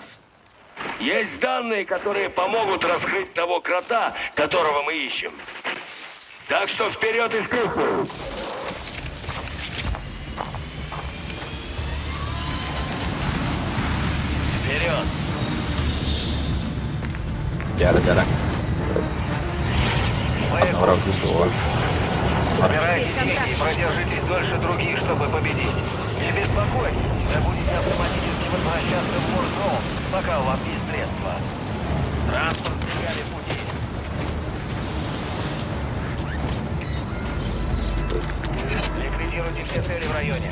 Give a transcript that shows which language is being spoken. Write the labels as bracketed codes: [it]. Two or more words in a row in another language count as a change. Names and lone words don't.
[ru] Есть данные, которые помогут раскрыть того крота, которого мы ищем. Так что вперед и вперед. Вперед. [id] Cara-cara. Orang gitu. [ru] Собирайтесь и продержитесь дольше других, чтобы победить. Не беспокойтесь, вы будете автоматически возвращаться в Warzone, пока у вас есть средства. Транспорт в пути. Ликвидируйте все цели в районе.